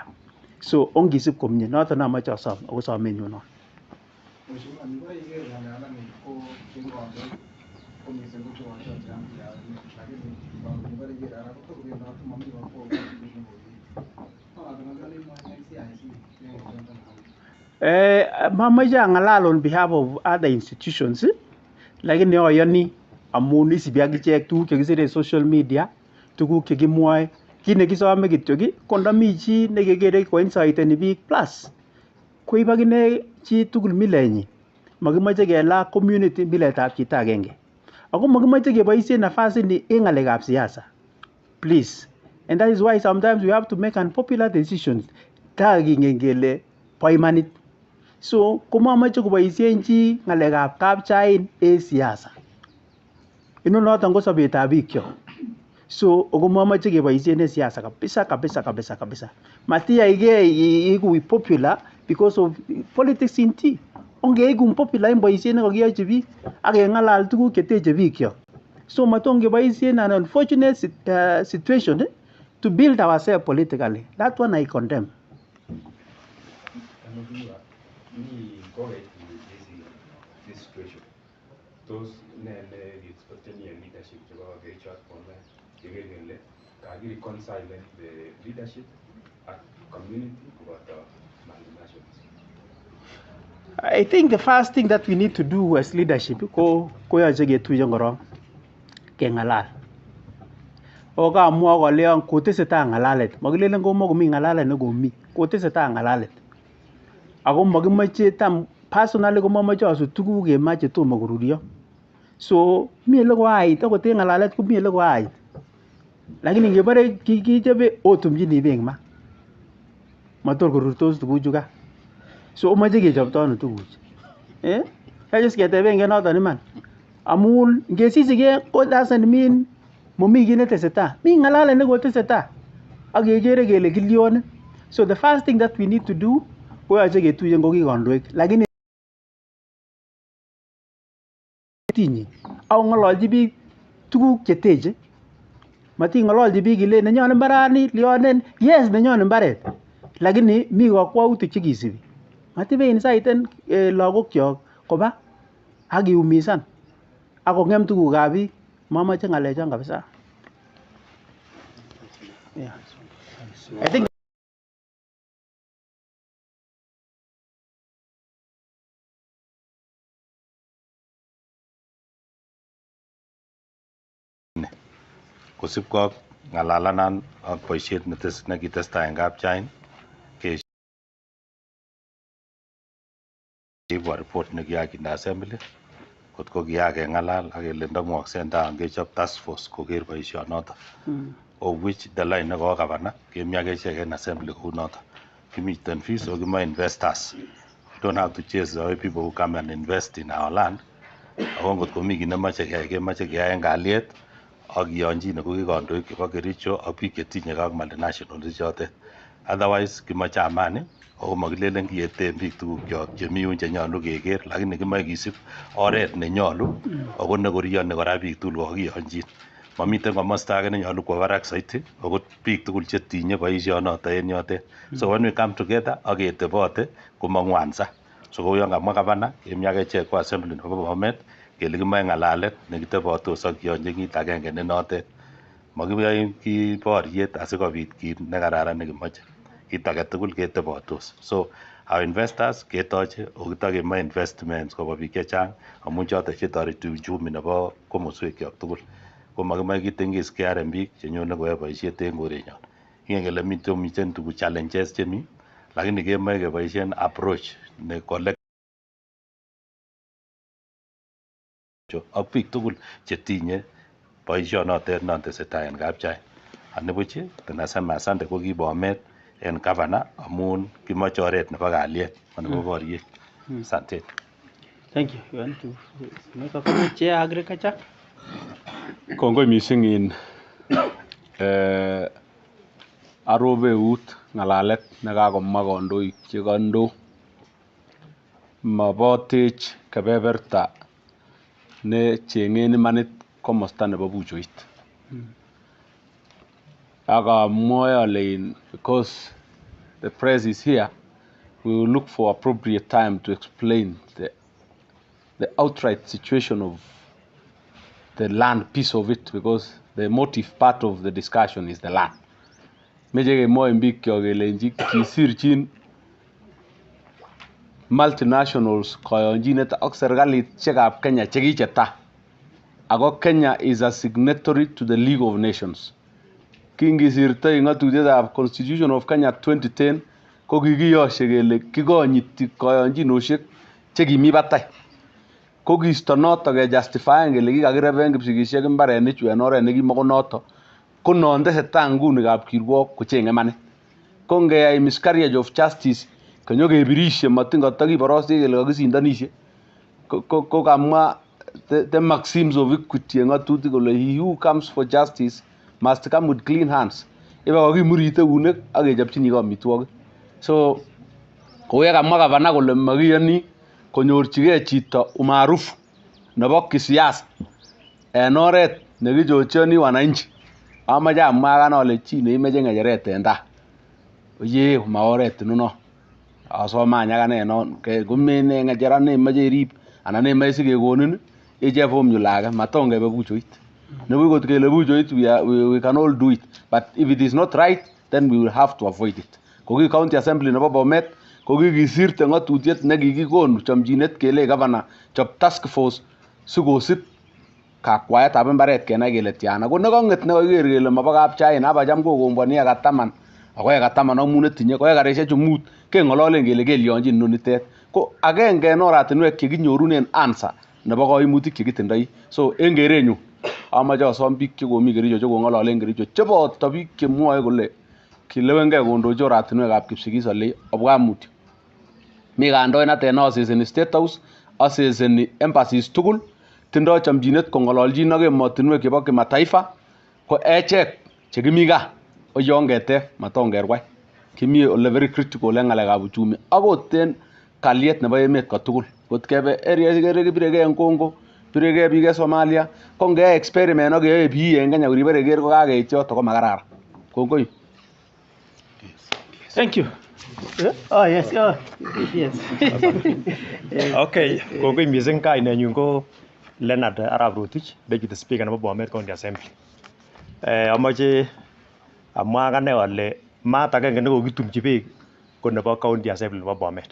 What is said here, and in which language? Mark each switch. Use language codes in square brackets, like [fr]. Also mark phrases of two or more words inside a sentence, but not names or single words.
[kln] So ongisib komie, noton amoche asom ako somenyun non. Mamache angalal [en] on behalf of other institutions, [kln] lakini oyoni amun isibi akichek tuguk chekisire [en] social media, [kln] tuguk chekimwoe, kit nekisome kityo ko ndami chi nekekere koinsaiteni biik plus koib akine chi tugul milenyin. Makimoche kelaa community miletab chito agenge. Ako makimoche keboisien nafasini en ng'alekab siasa. [en] Please. And that is why sometimes we have to make unpopular decisions. [kln] Takingen kele bo imanit. So, komamoche koboisien chi ng'alekab kapchain en siasa. Inonoton ko sobetab bikyok. So, ako mamoche keboisien en siasa kabisa. Matiyaige iku [en] popular because of politics in tea. [kln] Ongeiku popular en boisiet nekokiyochi biik ak keng'alal tuguk cheteche bikyok. [en] So, [kln] maton keboisien [en] an unfortunate situation to build ourselves politically. That one I condemn. This situation. Those expecting leadership to go get shot for them. Can reconcile the leadership at community about the multinationals? I think the first thing that we need to do as leadership [kln] ko yoche ketuiyo korong kengalal. Okamwa koleon kotesetai ngalalet. Makilelen komokomi ngalalet nekomi. Kotesetai ngalalet. Ako makimoche tam personally komomoche asut tuguk kemache tomo korurio. So mi ele koait akot en ngalalet komi ele koait. Lakini ngebore kichobe otumchini beek ma. Mator korurtos tuguchu ka. So omoche kechopto ano tuguchu. Yache keteben noton iman. Amun ngesisike ko [en] doesn't mean [kln] momi kit netesetai. Mi ngalalet nekotesetai. Ak kekere kele kilyon. [en] So the first thing that we need to do [kln] koyoche ketuiye ngoki kandoik. Lakini tinyi au ng'ololchi biik tuguk cheteche. Mating'ololchi biik ile nenyon mbarani lyonen. Yes, nenyon mbaret. Lakini mi kakwautik chekisibi. Matibein saiten lagokyok koba ak kiumisan ak kong'em tugukab biik. Mamache ng'alechon kabisa. [en] Yeah. I think [kln] kosipkei ak ng'alalanan ak boisiet nekitestai en kapchain keibwo report nekiyakinde assembly kotko kiyak keng'alal ak kele ndamukokse kechop [en] task force [kln] koker boisionoto [en] of which the line [kln] neko gavana kemi ak echek en assembly kounoto. Kimiten fees so kimoe investors. [en] We don't have to chase away people who come and invest in our land. [kln] Ako ngotko mi kit nemoche keyai kemoche keyai en kalyet ak kiyonjine ko ki kandoik chebo Kericho ak biik chetinye ak multinational ichotet. Otherwise kimoche amani ako makilelen kiyeten biik tugukyok chemi yun chenyolu keker lakini kimoe kisib oret nenyolu ako nekoriyoni kora biik tugul kokakiyonjin. Mamiten komosta age nenyolu kwo barak saiti ako biik tugul chetinye boisionoto en yotet. [en] So when we come together [kln] ak ketebote komang'wansa. So kou yon kamwa gavana kemi ak echek ko assembly nebo Bomet kele kimoe ng'alalet nekitebotos ak kiyonjin kit agenge ne notet. Makiyoe ki boriet asikobit kit nekararan nekimoche. Kit age tugul ketebotos. [en] So our investors [kln] ketoche okitokemoe investments koba biik chechang amun choton chetoreti uchumi nebo komoswekyok tugul. Ko makimoe kitengis KRM biik chenyone koyoe boisiet en korenyon. Kingen kele miten tuguk challenges chemi lakini kemoe keboisien approach ne collect ak biik tugul chetinye boisionotet non tesetai en kapchain. Anibuch [sw] tunasema asante [kln] ko ki Bomet en gavana amun kimoche oret nebo kalyet nebo boriet. Asante. [en] Thank you. You want to make a comment, Chair Agriculture? [kln] Kongoi missing in arobe eut ng'alalet nekakomwa kandoik chekando mabotech kebeberta ne cheng'en imanit komosta nebo buchoit. Akamwoe ale [en] because the press is here, we will look for appropriate time to explain the outright situation of the land piece of it, because the motive part of the discussion is the land. [kln] Meje kemwoe biik kyok kelenji kisirchin multinationals koyonchinet ak serikalitshekab Kenya chekicheta. [en] Ako Kenya is a signatory to the League of Nations. [kln] Kingisirto ng'atutietab Constitution of Kenya 2010 ko kikiyoshe kele kikonyiti koyonchinoshek chekimi batai. Ko kiisto noto ke justifyen kele kikakireben kipsigisiek mbarenichu en oret nekimako noto. Ko non tesetai nguni kapkirwok kocheng'e imanit. Ko ngeyai [en] miscarriage of justice [kln] konyo kebirishe matin kotokiborostech kele kakisindonishe. Ko kamwa [en] the maxims of equity [kln] en ng'atutik kole [en] he who comes for justice must come with clean hands. [kln] Iba kakimurite eunek ak kechopchini amitwogik. So kou yekamwa gavana kole makiyoni konyorchigei chito umaarufu nebo kisiasa en oret nekichochoni wananchi. Amache amwa akane ale chi neimeche ng'echeret en taa oyee ma oret inoni. Asome any akane non komene ng'echeret neimeche irib anan neimeche sikekonin icheng formula age matongebe buchoit. Nebuch kot kele buchoit [en] we can all do it, but if it is not right then we will have to avoid it. [kln] Koki county assembly nebo Bomet kokikisirte ng'atutiet nekikikonu chomchinet kele governor chop task force sikosib kakwaetab mbaret kenai kele tiana. Ko nekang'et nekakiker kele mobo kapchain abacham kokombwani eka 10 ako eka 10 ak mut netinye ko ekarisiek chu mut keng'ololen kele kelyonjin inonitet. Ko agenge en oratinwek chekinyorunen answer nebo koimutik chekitindoi. So en kerenyu amache asom biik chekomi Kericho chekong'ololen Kericho cheboto biik chemwoe kole kilewenkei kondochi oratinwekab Kipsigis ole obwa mutyo. Mi kandoinatet neaseseni State House, aseseni embassies tugul, tindoi chomchinet kong'ololjin ak emotinwek chebo kimataifa. Ko echek chekimi gaa oyongetep matongerwai. Kimi ole [en] very critical [kln] en ng'alekab uchumi akot en kalyet nebo emet kotugul. Kot kebe area sikere kibiregei en Congo, biregei biik en Somalia, ko ngeyai experiment ak keyoe PE en Kenya koribore keker ko kakeit yoto ko makararan. Kongoi. [en] Thank you. Oh yes, yes. [kln] Okay, kongoi missing kainenyun ko Leonard Arap Rotich, Deputy Speaker nebo Bomet County Assembly. Amoche amwa akane ale maat agenge nekokitumchi beek ko nebo County Assembly nebo Bomet.